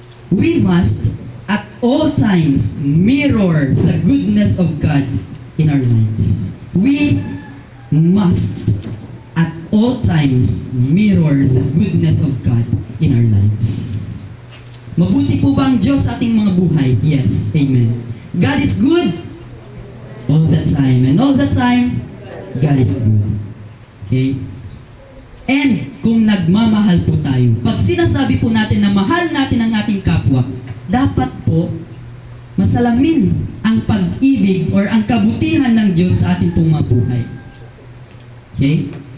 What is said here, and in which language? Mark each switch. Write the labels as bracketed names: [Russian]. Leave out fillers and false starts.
[English] We must at all times mirror the goodness of God in our lives. We must at all times mirror the goodness of God in our lives. [Filipino] Mabuti po ba ang Diyos sa ating mga buhay? [English] Yes. Amen. God is good all the time. And all the time, God is good. Okay? [Filipino] And kung nagmamahal po tayo, pag sinasabi po natin na mahal natin ang ating kapwa, dapat po masalamin ang pag-ibig or ang kabutihan ng Diyos sa ating pong mga buhay. Okay?